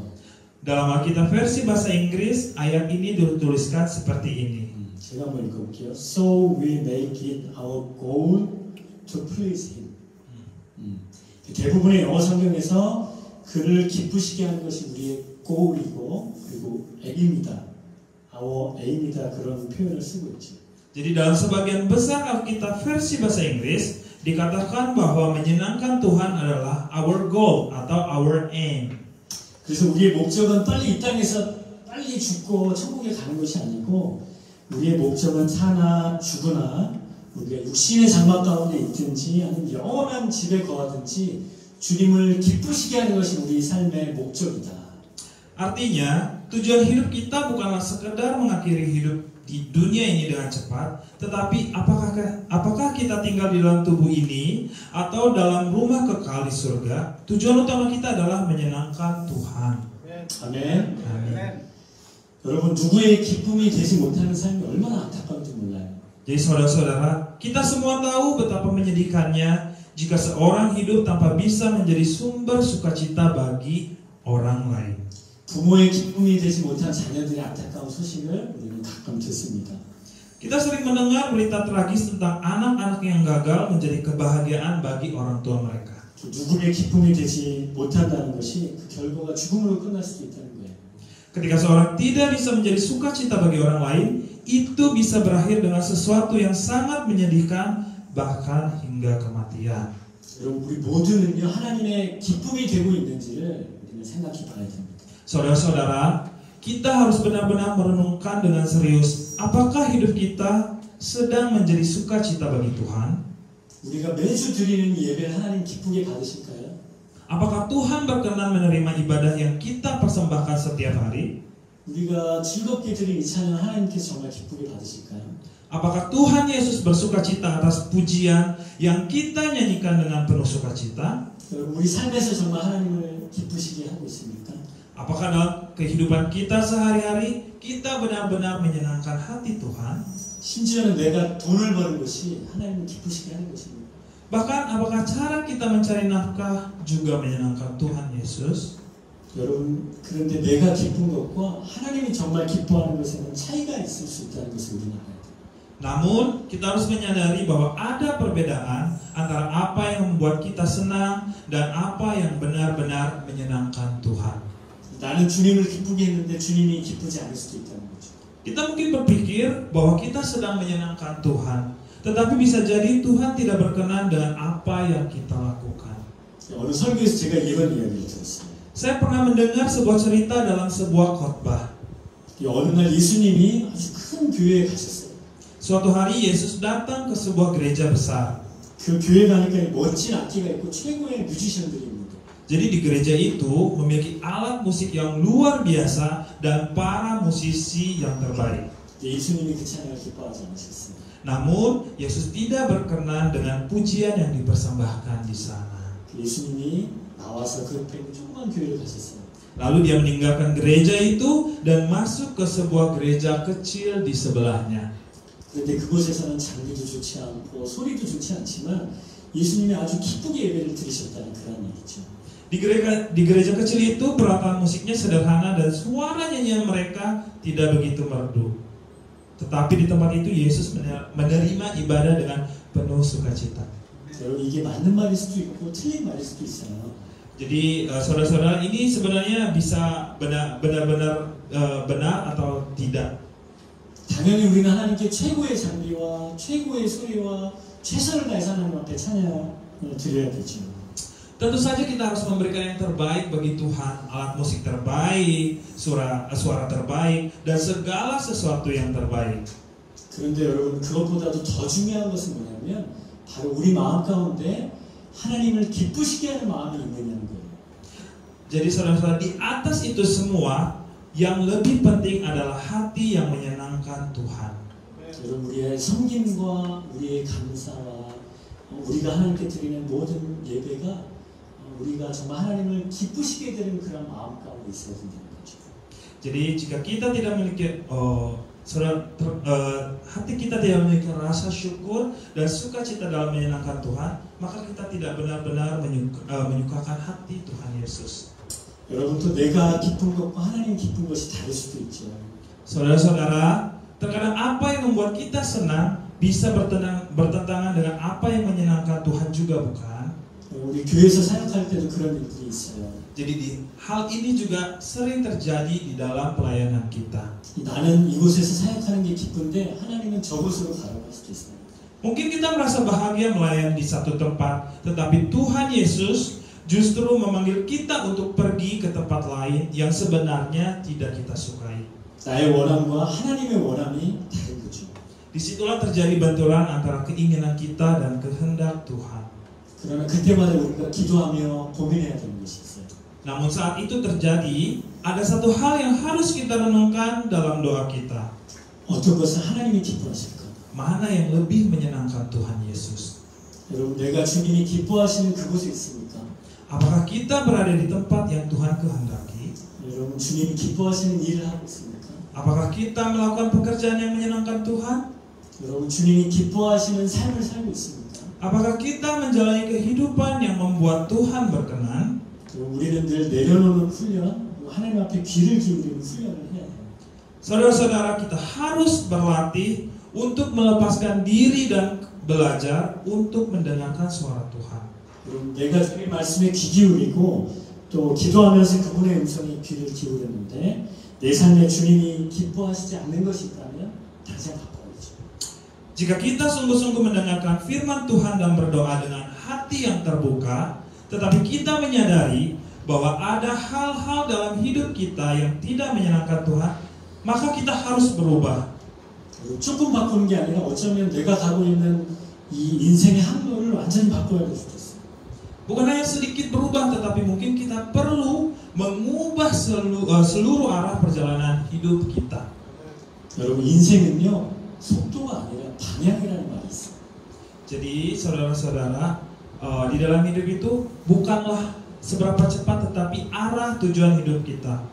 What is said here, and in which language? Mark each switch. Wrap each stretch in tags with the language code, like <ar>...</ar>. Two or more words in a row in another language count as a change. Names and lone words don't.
<id>Dalam Alkitab versi bahasa Inggris, ayat ini dituliskan seperti ini.</id> <ko>제가 한번 읽어볼게요.</ko> <en>So we make it our goal to please Him.</en> <ko>대부분의 영어 성경에서 그를 기쁘시게 하는 것이 우리의 goal이고 그리고 aim이다.</ko> <en>our aim</en> <ko>이다. 그런 표현을 쓰고 있죠.</ko> <id>Jadi dalam sebagian besar Alkitab versi bahasa Inggris dikatakan bahwa menyenangkan Tuhan adalah</id> <en>our goal</en> <id>atau</id> <en>our aim.</en> <ko>그래서 우리의 목적은 빨리 이 땅에서 빨리 죽고 천국에 가는 것이 아니고 우리의 목적은 사나 죽으나 우리가 육신의 장막 가운데 있든지 아니면 영원한 집에 거하든지 주님을 기쁘시게 하는 것이 우리 삶의 목적이다.</ko> <id>Artinya, tujuan hidup kita bukanlah sekedar mengakhiri hidup di dunia ini dengan cepat, tetapi apakah kita tinggal di dalam tubuh ini atau dalam rumah kekal di surga, tujuan utama kita adalah menyenangkan Tuhan.</id> <ko>아멘.</ko> <id>Amin.</id> <ko>여러분, 누구의 기쁨이 되지 못하는 삶이 얼마나 안타까운지 몰라요.</ko> <id>Jadi saudara-saudara, kita semua tahu betapa menyedihkannya jika seorang hidup tanpa bisa menjadi sumber sukacita bagi orang lain.</id> <ko>부모의 기쁨이 되지 못한 자녀들의 안타까운 소식을 우리는 가끔 듣습니다.</ko> <id>Kita sering mendengar berita tragis tentang anak-anak yang gagal menjadi kebahagiaan bagi orang tua mereka.</id> <ko>누구의 기쁨이 되지 못한다는 것이 그 결과가 죽음으로 끝날 수도 있다는 거예요.</ko> <id>Ketika seorang tidak bisa menjadi sukacita bagi orang lain, itu bisa berakhir dengan sesuatu yang sangat menyedihkan, bahkan hingga kematian.</id> <ko>여러분, 우리 모두는요 하나님의 기쁨이 되고 있는지를 우리는 생각해 봐야 됩니다.</ko> <id>Saudara-saudara, kita harus benar-benar merenungkan dengan serius, apakah hidup kita sedang menjadi sukacita bagi Tuhan?</id> <ko>우리가 매주 드리는 예배를 하나님 기쁘게 받으실까요?</ko> <id>Apakah Tuhan berkenan menerima ibadah yang kita persembahkan setiap hari?</id> <ko>우리가 즐겁게 드린 이 찬양 하나님께서 정말 기쁘게 받으실까요?</ko> <id>Apakah Tuhan Yesus bersukacita atas pujian yang kita nyanyikan dengan penuh sukacita?</id> <ko>여러분, 우리 삶에서 정말 하나님을 기쁘시게 하고 있습니까?</ko> <id>Apakah dalam kehidupan kita sehari-hari kita benar-benar menyenangkan hati Tuhan?</id> <ko>심지어는 내가 돈을 버는 것이 하나님을 기쁘시게 하는 것입니다.</ko> <id>Bahkan apakah cara kita mencari nafkah juga menyenangkan Tuhan Yesus?</id> <ko>여러분, 그런데 내가 기쁜 것과 하나님이 정말 기뻐하는 것에는 차이가 있을 수 있다는 것을 우리는 알아야 돼요.</ko> <id>Namun kita harus menyadari bahwa ada perbedaan antara apa yang membuat kita senang dan apa yang benar-benar menyenangkan Tuhan.</id> <ko>나는 주님을 기쁘게 했는데 주님이 기쁘지 않을 수도 있다는 거죠.</ko> <id>Kita mungkin berpikir bahwa kita sedang menyenangkan Tuhan, tetapi bisa jadi Tuhan tidak berkenan dengan apa yang kita lakukan.</id> <ko>어느 설교에서 제가 이런 이야기를 들었어요.</ko> <id>Saya pernah mendengar sebuah cerita dalam sebuah khotbah.</id> <ko>어느 날 예수님이 아주 큰 교회에 가셨어요.</ko> <id>Suatu hari Yesus datang ke sebuah gereja besar.</id> <ko>그 교회 가니까 멋진 악기가 있고 최고의 뮤지션들이 있는 거예요.</ko> <id>Jadi di gereja itu memiliki alat musik yang luar biasa dan para musisi yang terbaik.</id> <ko>예수님이 그 찬양을 기뻐하지 않으셨어요.</ko> <id>Namun Yesus tidak berkenan dengan pujian yang dipersembahkan di sana.</id> <ko>예수님이 나와서 그 조그만 교회를 가셨어요.</ko> <id>Lalu dia meninggalkan gereja itu dan masuk ke sebuah gereja kecil di sebelahnya.</id> <ko>그런데 그곳에서는 장비도 좋지 않고 소리도 좋지 않지만 예수님이 아주 기쁘게 예배를 드리셨다는 그런 얘기죠.</ko> <id>Di gereja kecil itu peralatan musiknya sederhana dan suara nyanyian mereka tidak begitu merdu. Tetapi di tempat itu Yesus menerima ibadah dengan penuh sukacita.</id> <ko>여러분, 이게 맞는 말일 수도 있고 틀린 말일 수도 있어요.</ko> <id>Jadi saudara-saudara, ini sebenarnya bisa benar-benar benar atau tidak.</id> <ko>당연히 우리는 하나님께 최고의 장비와 최고의 소리와 최선을 다해서 하나님 앞에 찬양을 드려야 되죠.</ko> <id>Tentu saja kita harus memberikan yang terbaik bagi Tuhan, alat musik terbaik, suara terbaik, dan segala sesuatu yang terbaik.</id> <ko>그런데 여러분 그것보다도 더 중요한 것은 뭐냐면 바로 우리 마음 가운데 하나님을 기쁘시게 하는 마음이 있느냐는 거예요.</ko> <id>Jadi saudara-saudara, di atas itu semua yang lebih penting adalah hati yang menyenangkan Tuhan.</id> <ko>여러분 우리의 섬김과 우리의 감사와 우리가 하나님께 드리는 모든 예배가 우리가 정말 하나님을 기쁘시게 되는 그런 마음 가운데 있어야 된다는 거죠.</ko> <id>Jadi jika kita tidak memiliki hati kita tidak memiliki rasa syukur dan sukacita dalam menyenangkan Tuhan, maka kita tidak benar-benar menyukakan hati Tuhan Yesus.</id> <ko>여러분 또 내가 기쁜 것과 하나님 기쁜 것이 다를 수도 있죠.</ko> <id>Saudara-saudara, terkadang apa yang membuat kita senang bisa bertentangan dengan apa yang menyenangkan Tuhan juga, bukan?</id> <ko>우리 교회에서 사역할 때도 그런 일들이 있어요.</ko> <id>Jadi hal ini juga sering terjadi di dalam pelayanan kita.</id> <ko>나는 이곳에서 사역하는 게 기쁜데 하나님은 저곳으로 가라고 할 수도 있어요.</ko> <id>Mungkin kita merasa bahagia melayani di satu tempat, tetapi Tuhan Yesus justru memanggil kita untuk pergi ke tempat lain yang sebenarnya tidak kita sukai.</id> <ko>나의 원함과 하나님의 원함이 다른 거죠.</ko> <id>Disitulah terjadi benturan antara keinginan kita dan kehendak Tuhan.</id> <ko>그러나 그때마다 우리가 기도하며 고민해야 되는 것이 있어요.</ko> <id>Namun saat itu terjadi, ada satu hal yang harus kita renungkan dalam doa kita.</id> <ko>어떤 것을 하나님이 기뻐하실까?</ko> <id>Mana yang lebih menyenangkan Tuhan Yesus?</id> <ko>여러분 내가 주님이 기뻐하시는 그곳에 있습니까?</ko> <id>Apakah kita berada di tempat yang Tuhan kehendaki?</id> <ko>여러분 주님이 기뻐하시는 일을 하고 있습니까?</ko> <id>Apakah kita melakukan pekerjaan yang menyenangkan Tuhan?</id> <ko>여러분 주님이 기뻐하시는 삶을 살고 있습니까?</ko> <id>Apakah kita menjalani kehidupan yang membuat Tuhan berkenan?</id> <ko>여러분 우리는 늘 내려놓는 훈련, 하나님 앞에 귀를 기울이는 훈련을 해야 해요.</ko> <id>Saudara-saudara, kita harus berlatih untuk melepaskan diri dan belajar untuk mendengarkan suara Tuhan.</id> <ko>여러분 내가 주님 말씀에 귀 기울이고 또 기도하면서 그분의 음성에 귀를 기울였는데 내 삶에 주님이 기뻐하시지 않는 것이 있다면 당장 바꿔야죠.</ko> <id>Jika kita sungguh-sungguh mendengarkan firman Tuhan dan berdoa dengan hati yang terbuka, tetapi kita menyadari bahwa ada hal-hal dalam hidup kita yang tidak menyenangkan Tuhan, maka kita harus berubah.</id> <ko>조금 바꾸는 게 아니라 어쩌면 내가 가고 있는 이 인생의 항로를 완전히 바꿔야 될 수도 있어요.</ko> <id>Bukan hanya sedikit berubah, tetapi mungkin kita perlu mengubah seluruh arah perjalanan hidup kita.</id> <ko>여러분 인생은요 속도가 아니라 방향이라는 말이 있어요.</ko> <id>Jadi saudara-saudara, di dalam hidup itu bukanlah seberapa cepat, tetapi arah tujuan hidup kita.</id>